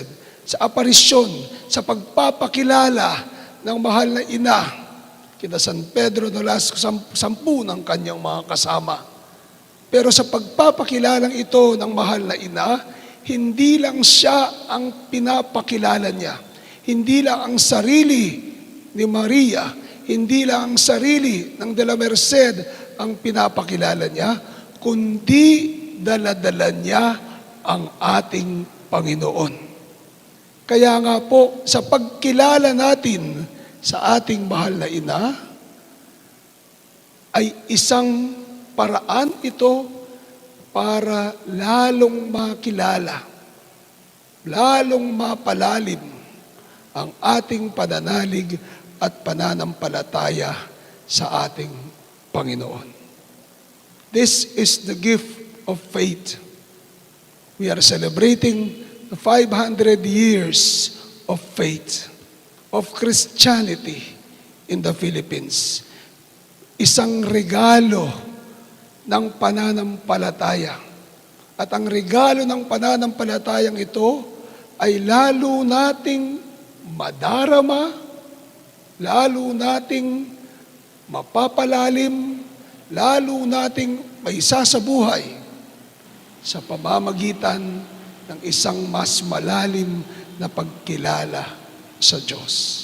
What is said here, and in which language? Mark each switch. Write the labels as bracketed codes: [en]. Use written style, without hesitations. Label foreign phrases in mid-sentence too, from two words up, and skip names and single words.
[tl] Sa aparisyon, sa pagpapakilala ng mahal na ina, kina San Pedro Nolasco, 10 ng kanyang mga kasama. Pero sa pagpapakilalang ito ng mahal na ina, hindi lang siya ang pinapakilala niya. Hindi lang ang sarili ni Maria, hindi lang ang sarili ng de la Merced ang pinapakilala niya, kundi dala-dala niya ang ating Panginoon. Kaya nga po, sa pagkilala natin sa ating mahal na ina, ay isang paraan ito para lalong makilala, lalong mapalalim ang ating pananalig at pananampalataya sa ating Panginoon. [en] This is the gift of faith. We are celebrating the 500 years of faith, of Christianity in the Philippines. [tl] Isang regalo ng pananampalataya. At ang regalo ng pananampalatayang ito ay lalo nating madarama, lalo nating mapapalalim, lalo nating maisasabuhay sa pamamagitan ng isang mas malalim na pagkilala sa Diyos.